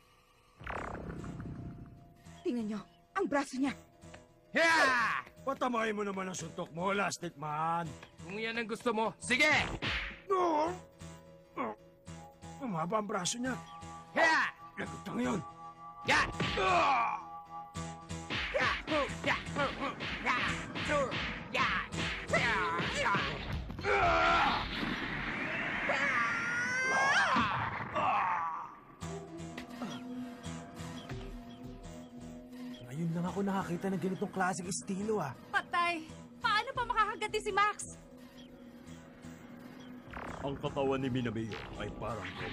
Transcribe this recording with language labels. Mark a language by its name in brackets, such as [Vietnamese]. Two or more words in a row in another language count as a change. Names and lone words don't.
[Filipino] Tingnan nyo, ang braso niya. Yeah! Patamahin mo naman ang suntok mo, Lastic Man. Kung yan ang gusto mo, sige! No! Umaba ang braso niya. Yeah! Lagot na ngayon. Yeah! Ah! Yeah! Yeah! Yeah! Yeah! Yeah! Ngayon lang ako nakakita ng ganitong klaseng estilo ah. Patay! Paano pa makakaganti si Max? Ang katawan ni Minamio ay parang goma.